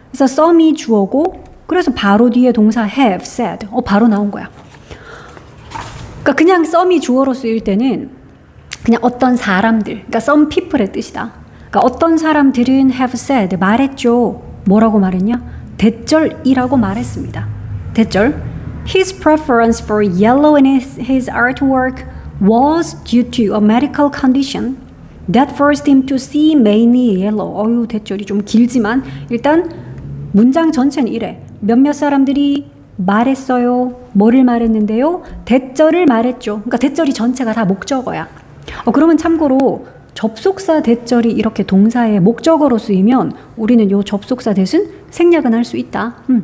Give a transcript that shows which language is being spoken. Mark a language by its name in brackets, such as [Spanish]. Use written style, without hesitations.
[Korean] 그래서 썸이 주어고 그래서 바로 뒤에 동사 have, said. 바로 나온 거야. 그러니까 그냥 썸이 주어로 쓰일 때는 그냥 어떤 사람들, 그러니까 [English] some people [Korean] 의 뜻이다. 그러니까 어떤 사람들은 [English] have said, [Korean] 말했죠. 뭐라고 말했냐? 대절이라고 말했습니다. 대절. [English] His preference for yellow in his artwork was due to a medical condition that forced him to see mainly yellow. [Korean] 대절이 좀 길지만 일단 문장 전체는 이래. 몇몇 사람들이 말했어요. 뭐를 말했는데요? 대절을 말했죠. 그러니까 대절이 전체가 다 목적어야. 그러면 참고로 접속사 대절이 이렇게 동사의 목적어로 쓰이면 우리는 요 접속사 대신 생략은 할 수 있다.